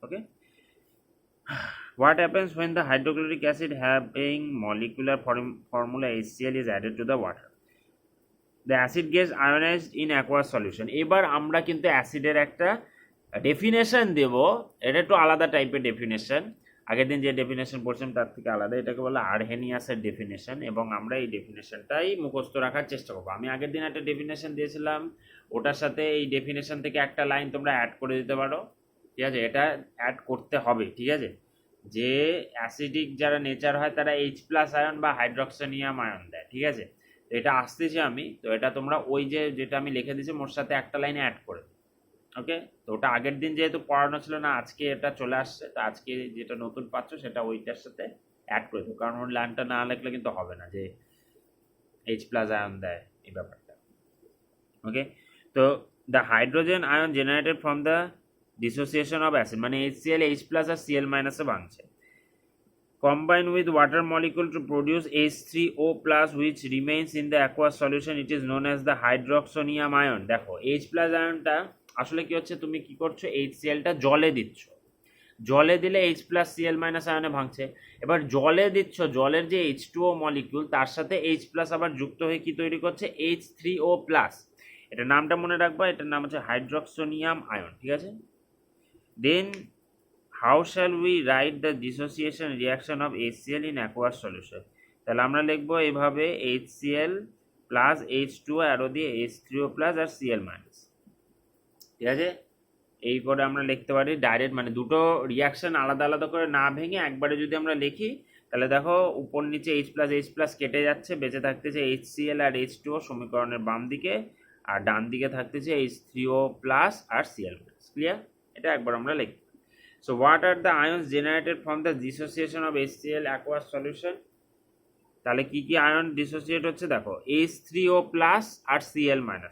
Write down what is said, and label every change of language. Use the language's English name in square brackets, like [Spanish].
[English] Okay, what happens when the hydrochloric acid having molecular formula HCl is added to the water? The acid gets ionized in aqueous solution. [Bangla] এবার আমরা কিন্তু অ্যাসিডের একটা definition দেব, এটা একটু আলাদা টাইপের ডেফিনেশন। আগের দিন যে ডেফিনেশন পড়ছিলাম তার থেকে আলাদা, এটাকে বলে আরহেনিয়াসের ডেফিনেশন, এবং আমরা এই ডেফিনেশনটাই মুখস্থ রাখার চেষ্টা করবো। আমি আগের দিন একটা ডেফিনেশন দিয়েছিলাম, ওটার সাথে এই ডেফিনেশন থেকে একটা লাইন তোমরা অ্যাড করে দিতে পারো, ঠিক আছে। এটা অ্যাড করতে হবে, ঠিক আছে। যে অ্যাসিডিক যারা নেচার হয় তারা H+ আয়ন বা হাইড্রক্সোনিয়াম আয়ন দেয়, ঠিক আছে। তো এটা আসতেছে আমি, তো এটা তোমরা ওই যেটা আমি লিখে দিয়েছি মোর সাথে একটা লাইনে অ্যাড করে। ওকে, তো ওটা আগের দিন যেহেতু পড়ানো ছিল না, আজকে এটা চলে আসছে, তো আজকে যেটা নতুন পাচ্ছ সেটা ওইটার সাথে অ্যাড করে দেবো, কারণ ওই লাইনটা না লিখলে কিন্তু হবে না যে H+ আয়ন দেয় এই ব্যাপারটা। [English] okay, তো the hydrogen ion generated from the dissociation of acid, [Bangla] মানে HCl H+ আর Cl- ভাঙছে, [English] combine with water molecule to produce H3O+, which remains in the aqueous solution. It is known as the hydroxonium ion. [Bangla] দেখো H+ আয়নটা আসলে কি হচ্ছে, তুমি কি করছো, HCl-টা জলে দিচ্ছ, জলে দিলে H+ Cl- আয়নে ভাঙছে। এবার জলে দিচ্ছ, জলের যে H2O মলিকিউল তার সাথে H+ আবার যুক্ত হয়ে কি তৈরি করছে, H3O+। এটা নামটা মনে রাখবা, এটার নাম হচ্ছে হাইড্রক্সোনিয়াম আয়ন, ঠিক আছে। [English] Then how shall we write the dissociation reaction of HCl in aqueous solution? [Bangla] তাহলে আমরা লিখবো এভাবে, HCl প্লাস H2O অ্যারো দিয়ে H3O প্লাস আর Cl মাইনাস, ঠিক আছে। এই করে আমরা লিখতে পারি ডাইরেক্ট, মানে দুটো রিয়াকশন আলাদা আলাদা করে না ভেঙে একবারে যদি আমরা লিখি, তাহলে দেখো উপর নিচে H+H+ কেটে যাচ্ছে, বেঁচে থাকতেছে HCl আর H2O সমীকরণের বাম দিকে, আর ডান দিকে থাকতেছে H3O প্লাস আর Cl মাইনাস। ক্লিয়ার? এটা একবার আমরা লিখি। [English] So what are the ions generated from the dissociation of HCl aqueous solution? [Bangla] তাহলে কি কি আয়ন ডিসোসিয়েট হচ্ছে দেখো, H3O+ আর Cl-।